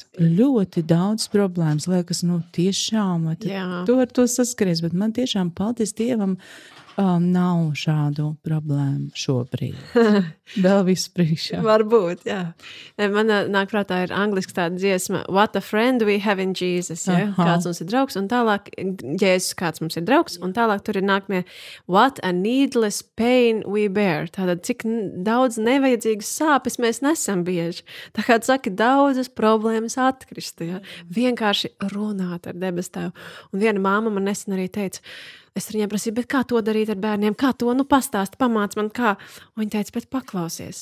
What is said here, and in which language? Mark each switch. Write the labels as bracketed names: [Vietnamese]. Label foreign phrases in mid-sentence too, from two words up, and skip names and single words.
[Latvian] Ļoti daudz problēmas. Liekas, tiešām, tu ar to saskaries, bet man tiešām, paldies Dievam, nav šādu problēmu šobrīd. Vēl visu priekšā. Varbūt, jā. Man nāk prātā ir angliski tāda dziesma [English] What a friend we have in Jesus. [Latvian] Ja? Kāds mums ir draugs, un tālāk Jēzus, kāds mums ir draugs, un tālāk tur ir nākamie [English] What a needless pain we bear. [Latvian] Tātad, cik daudz nevajadzīgas sāpes mēs nesam bieži. Tā kā tu saki, daudzas problēmas atkrist. Ja? Vienkārši runāt ar debes Tēvu. Un viena māma man nesen arī teica, es viņai prasīju, bet kā to darīt ar bērniem? Kā to, pastāst, pamāc man kā? Un viņa teica, bet paklausies.